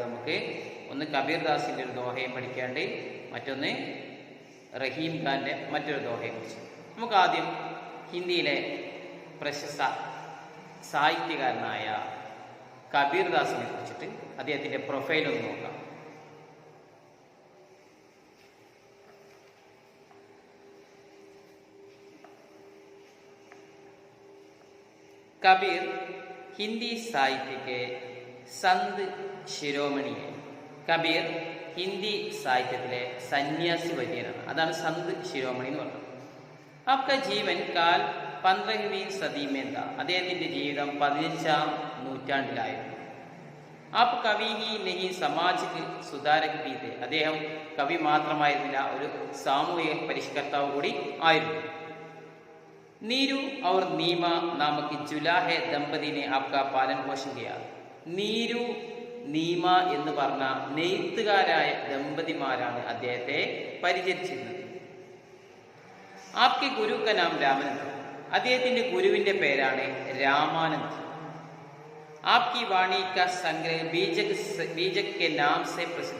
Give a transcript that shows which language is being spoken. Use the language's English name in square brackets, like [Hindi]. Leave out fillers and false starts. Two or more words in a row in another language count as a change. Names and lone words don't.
[Malayalam] നമുക്ക് ഒന്ന് കബീർദാസിൻ്റെ ഒരു ദോഹയും പഠിക്കാണ്ട്, മറ്റൊന്ന് റഹീം ഖാൻ്റെ മറ്റൊരു ദോഹയെ കുറിച്ച്. നമുക്ക് ആദ്യം ഹിന്ദിയിലെ പ്രശസ്ത സാഹിത്യകാരനായ കബീർദാസിനെ കുറിച്ചിട്ട് അദ്ദേഹത്തിൻ്റെ പ്രൊഫൈൽ ഒന്ന് നോക്കാം. [Hindi] कबीर हिंदी साहित्य के संत शिरोमणि है. [Malayalam] കബീർ ഹിന്ദി സാഹിത്യത്തിലെ സന്യാസി വര്യനാണ്. അതാണ് [Hindi] संत शिरोमणि [Malayalam] എന്ന് പറയുന്നത്. [Hindi] आपका जीवन काल 15वीं सदी में था. [Malayalam] അദ്ദേഹത്തിൻ്റെ ജീവിതം 15ാം നൂറ്റാണ്ടിലായിരുന്നു. [Hindi] आप कवि ही नहीं सामाजिक सुधारक भी थे. [Malayalam] അദ്ദേഹം കവി മാത്രമായിരുന്നില്ല, ഒരു സാമൂഹിക പരിഷ്കർത്താവ് കൂടി ആയിരുന്നു. [Hindi] नीरू और नीमा नामक जुलाहे दंपति ने आपका पालन पोषण किया. [Malayalam] നീരു നീമ എന്ന് പറഞ്ഞ നെയ്ത്തുകാരായ ദമ്പതിമാരാണ് അദ്ദേഹത്തെ പരിചരിച്ചിരുന്നത്. [Hindi] आपके गुरु का नाम रामानंद. [Malayalam] അദ്ദേഹത്തിന്റെ ഗുരുവിന്റെ പേരാണ് രാമാനന്ദ്. [Hindi] आपकी वाणी का संग्रह बीजक के नाम से प्रसिद्ध.